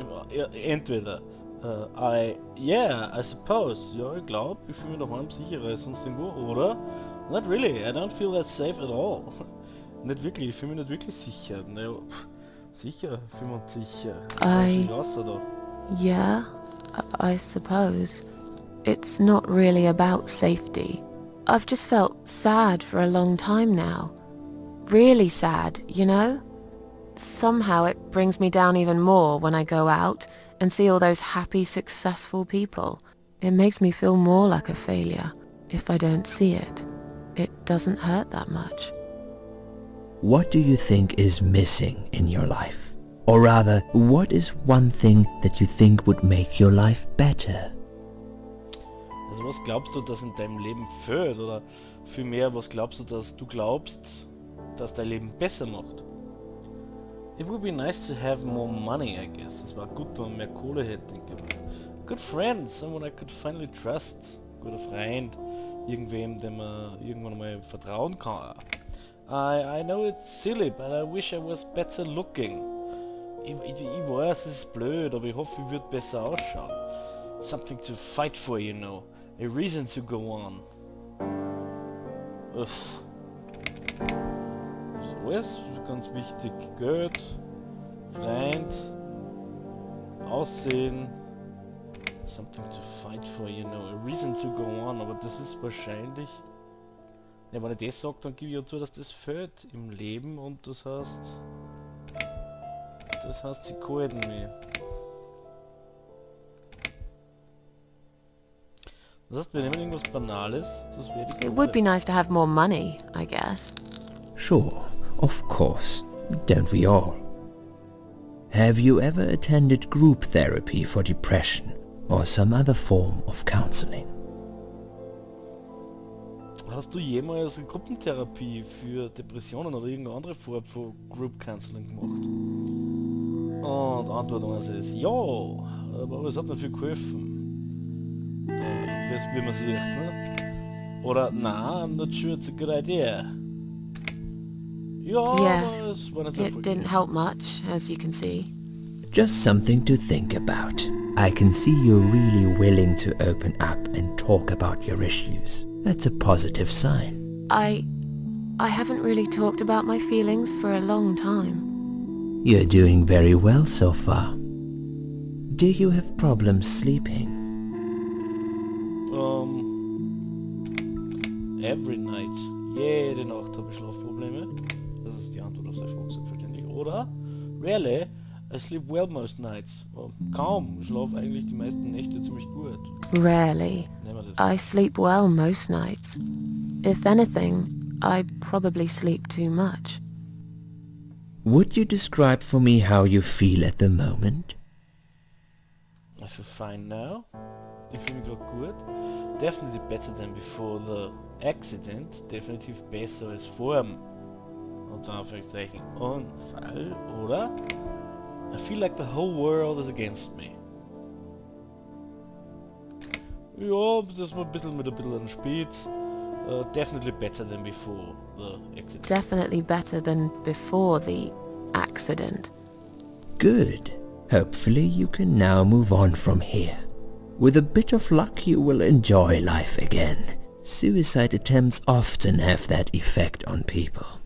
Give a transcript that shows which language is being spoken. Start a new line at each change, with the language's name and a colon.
German: Ja, entweder I suppose, ja, ich glaube, ich fühle mich daheim sicherer als sonst irgendwo, oder?
English: Not really, I don't feel that safe at all.
German: Nicht wirklich, ich fühle mich nicht wirklich sicher. Naja, sicher, fühlen wir uns sicher. Außer da.
English: Yeah, I suppose. It's not really about safety. I've just felt sad for a long time now. Really sad, you know? Somehow it brings me down even more when I go out and see all those happy, successful people. It makes me feel more like a failure. If I don't see it, it doesn't hurt that much. What do you think is missing in your life? Or rather, what is one thing that you think would make your life better?
German: Also was glaubst du, dass in deinem Leben fehlt? Oder vielmehr, was glaubst du, dass dass dein Leben besser macht?
English: It would be nice to have more money, I guess.
German: Es war gut, wenn man mehr Kohle hätte.
English: Good friend, someone I could finally trust.
German: Guter Freund, irgendwem, dem man irgendwann mal vertrauen kann.
English: I know it's silly, but I wish I was better looking.
German: Ich weiß, es ist blöd, aber ich hoffe, ich würde besser ausschauen.
English: Something to fight for, you know. A reason to go on. Uff.
German: So ist ganz wichtig. Geld, Freund, Aussehen.
English: Something to fight for, you know. A reason to go on.
German: Aber das ist wahrscheinlich... Ja, wenn ich das sage, dann gebe ich ja zu, dass das fehlt im Leben und das heißt... sie kalten mich. Das heißt, wir nehmen irgendwas Banales, das wäre die
English: It would be nice to have more money, I guess. Sure, of course. Don't we all? Have you ever attended group therapy for depression or some other form of counseling?
German: Hast du jemals eine Gruppentherapie für Depressionen oder irgendeine andere Form von Group Counseling gemacht? Und Antwort ist ja, aber es hat mir viel geholfen. Wie man sieht, ne?
English: Oder na, I'm not sure it's a good idea.
German: Ja,
English: Yes,
German: es war nicht so
English: it didn't help much, as you can see. Just something to think about. I can see you're really willing to open up and talk about your issues. That's a positive sign. I haven't really talked about my feelings for a long time. You're doing very well so far. Do you have problems sleeping? Every night.
German: Jede Nacht habe ich Schlafprobleme. Das ist die Antwort auf seine Frage selbstverständlich.
English: Oder? Rarely. I sleep well most nights.
German: Kaum. Ich schlafe eigentlich die meisten Nächte ziemlich gut.
English: Rarely.
German: Nehmen wir das.
English: I sleep well most nights. If anything, I probably sleep too much. Would you describe for me how you feel at the moment? I feel fine now. Ich fühle mich gerade gut. Definitely better than before the accident.
German: Definitiv besser als vor dem unter Anführungszeichen Unfall, oder?
English: I feel like the whole world is against me.
German: Ja, das ist mal ein bisschen mit ein bisschen an Spitz.
English: Definitely better than before the accident. Definitely better than before the accident. Good. Hopefully you can now move on from here. With a bit of luck you will enjoy life again. Suicide attempts often have that effect on people.